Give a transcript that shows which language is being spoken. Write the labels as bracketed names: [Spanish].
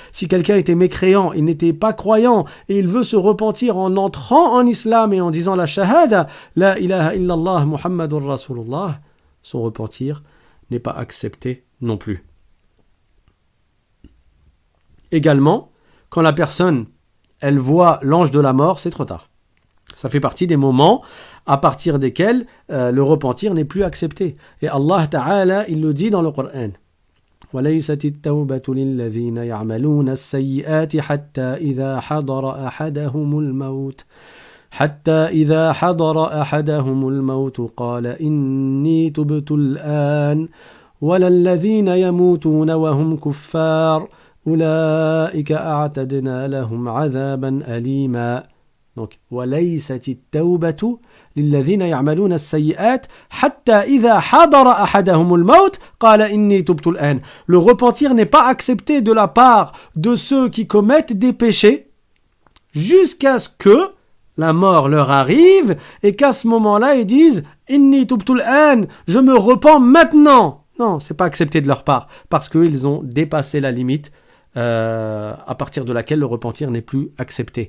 [French] Si quelqu'un était mécréant, il n'était pas croyant, et il veut se repentir en entrant en islam et en disant la shahada, [Arabic] la ilaha illallah Muhammadur Rasulullah, [French] son repentir n'est pas accepté non plus. Également, quand la personne, elle voit l'ange de la mort, c'est trop tard. Ça fait partie des moments à partir desquels le repentir n'est plus accepté. Et Allah Ta'ala, il le dit dans le Coran. [Arabic] وليست التوبة للذين يعملون السيئات حتى إذا حضر أحدهم الموت قال إني تبت الآن ولا الذين يموتون وهم كفار أولئك أعتدنا لهم عذابا أليما. Donc وليست التوبة للذين يعملون السيئات حتى إذا حضر أحدهم الموت قال إني تبت الآن. [French] Le repentir n'est pas accepté de la part de ceux qui commettent des péchés jusqu'à ce que la mort leur arrive et qu'à ce moment-là ils disent [Arabic] إني تبت الآن, [French] je me repens maintenant. Non, c'est pas accepté de leur part parce qu'ils ont dépassé la limite à partir de laquelle le repentir n'est plus accepté.